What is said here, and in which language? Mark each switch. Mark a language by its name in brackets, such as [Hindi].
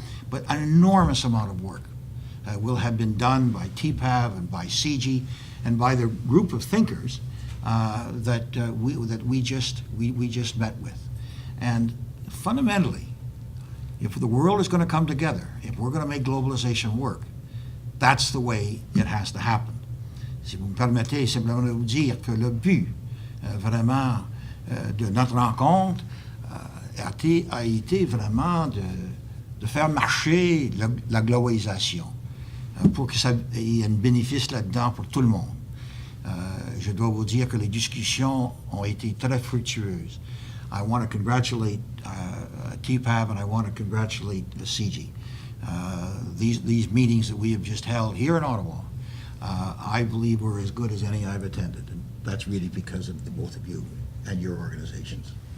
[English] But an enormous amount of work will have been done by TPAV and by CG and by the group of thinkers that we just met with. And fundamentally, if the world is going to come together, if we're going to make globalization work, that's the way it has to happen. [French] Si vous me permettez simplement de vous dire que le but vraiment de notre rencontre a été vraiment de faire marcher la globalisation pour que ça y ait un bénéfice là-dedans pour tout le monde. Je dois vous dire que les discussions ont été très fructueuses. [English] I want to congratulate TPAV and I want to congratulate CG. These meetings that we have just held here in Ottawa, I believe were as good as any I've attended, and that's really because of the both of you and your organizations.